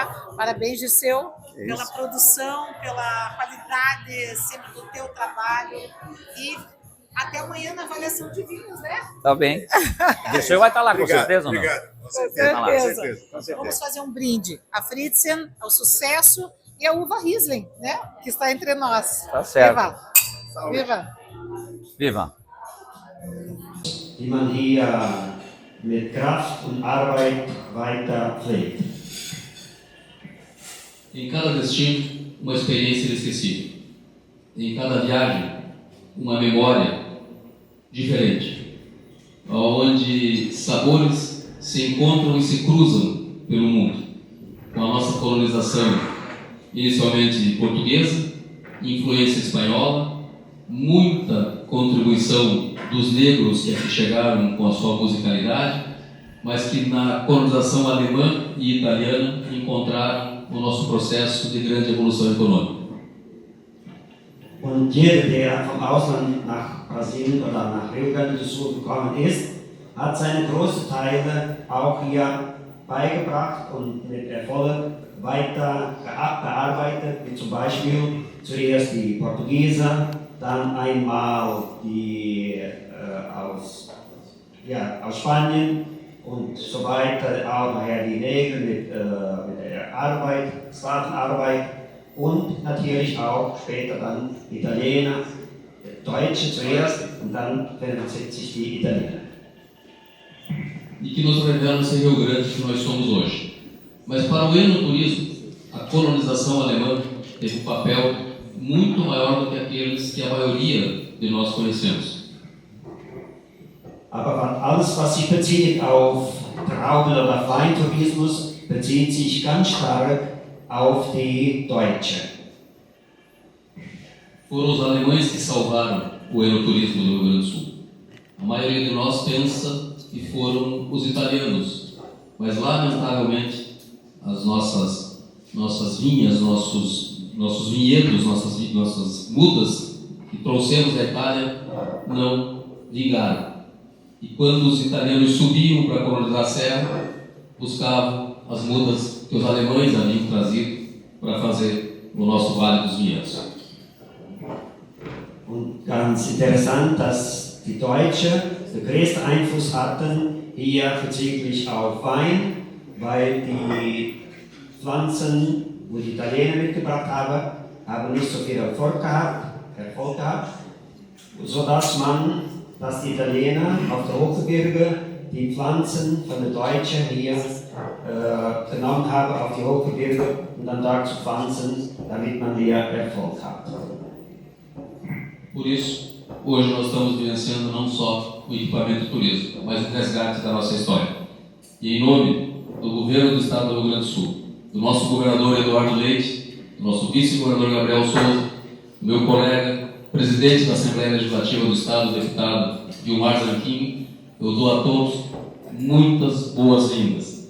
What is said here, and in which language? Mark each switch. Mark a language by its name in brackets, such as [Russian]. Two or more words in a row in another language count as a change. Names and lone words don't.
[Portuguese] Parabéns, Dirceu, pela produção, pela qualidade sempre do teu trabalho e até amanhã na avaliação de vinhos, né? Tá bem. Dirceu vai estar lá, Obrigado, com certeza, não? Obrigado. Com certeza. Com certeza. Vamos fazer um brinde à Fritzen, ao sucesso e à uva Riesling, né? Que está entre nós. Tá certo. Viva! Viva! Viva! [German] Die man hier mit Kraft und Arbeit weiter pflegt. [Portuguese] Em cada destino, uma experiência inesquecível. Em cada viagem, uma memória diferente, onde sabores se encontram e se cruzam pelo mundo. Com a nossa colonização, inicialmente portuguesa, influência espanhola, muita contribuição dos negros que aqui chegaram com a sua musicalidade, mas que na colonização alemã e italiana encontraram o nosso processo de grande evolução econômica. [German] Und jeder, der vom Ausland nach Brasilien oder nach Rio Grande do Sul gekommen ist, hat seine großen Teile auch hier beigebracht und mit Erfolg weiter bearbeitet, wie zum Beispiel zuerst die Portugiesen, dann einmal die aus Spanien und so weiter, auch nachher die Neger mit der Arbeit, Sklavenarbeit und natürlich auch später dann Italiener, Deutsche zuerst und dann verändert sich die Italiener. [Portuguese] E que nos revelam esse Rio Grande que nós somos hoje. Mas para o enoturismo, a colonização alemã teve um papel muito maior do que aqueles que a maioria de nós conhecemos. [German] Aber alles, was sich bezieht auf Trauben- oder Weintourismus, bezieht sich ganz stark auf die Deutsche. [Portuguese] Foram os alemães que salvaram o enoturismo do Rio Grande do Sul. A maioria de nós pensa que foram os italianos, mas lamentavelmente as nossas vinhas, nossos vinhedos, nossas mudas que trouxemos da Itália não vingaram. E quando os italianos subiam para colonizar a serra, buscavam as mudas que os alemães haviam trazido para fazer o nosso Vale dos Vinhedos. [German] Und ganz interessant, dass die Deutschen den größten Einfluss hatten hier bezüglich auf Wein, weil die Pflanzen, die die Italiener mitgebracht haben nicht so viel Erfolg gehabt, sodass die Italiener auf der Hochgebirge die Pflanzen von den Deutschen hier genommen haben auf die Hochgebirge und dann dort zu pflanzen, damit man hier Erfolg hat. [Portuguese] Por isso, hoje nós estamos vivenciando não só o equipamento do turismo, mas o resgate da nossa história. E em nome do governo do estado do Rio Grande do Sul, do nosso governador Eduardo Leite, do nosso vice-governador Gabriel Souza, do meu colega, presidente da Assembleia Legislativa do Estado, o deputado Gilmar Zanquim, eu dou a todos muitas boas-vindas.